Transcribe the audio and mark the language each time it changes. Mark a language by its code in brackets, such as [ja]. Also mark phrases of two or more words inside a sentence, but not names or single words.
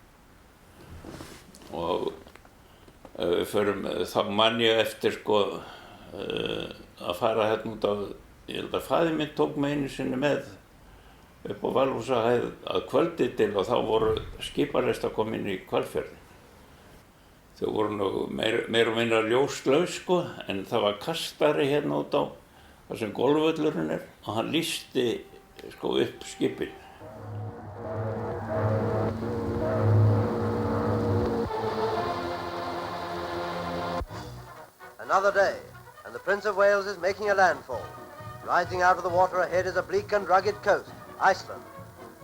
[is] Og þá man ég eftir sko að fara hérna út á, ég held að faðir minn tók mig einu sinni með upp á Valhúsahæð að kvöldi til og þá voru skiparest að koma inn í Hvalfjörði. Þau voru nú meir og minna ljóslaus sko, en það var kastari hérna út á þar sem golfvöllurinn og hann lýsti sko upp skipin. [en] Another day, and the Prince of Wales is making a landfall. Rising out of the water ahead is a bleak and rugged coast, Iceland.